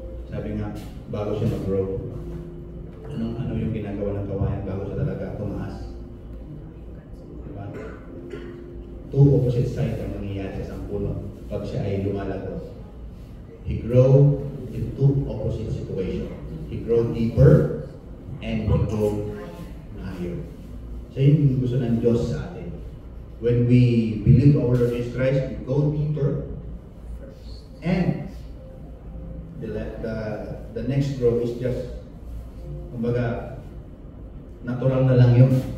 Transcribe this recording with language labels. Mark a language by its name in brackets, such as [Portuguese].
[Filipino] Sabi nga, bago siya mag-grow, ano yung ginagawa ng kawayan bago siya talaga tumaas? Di ba? [English] Two opposite sides [Filipino] ang nangyayari sa isang puno pag siya ay lumalago. [English] grow in two opposite situations. He grow deeper and he grow higher. [Filipino] So yun yung gusto ng Diyos sa atin. [English] When we believe our Lord Jesus Christ, we go deeper and the next growth is just, [Filipino] kumbaga, natural na lang yun.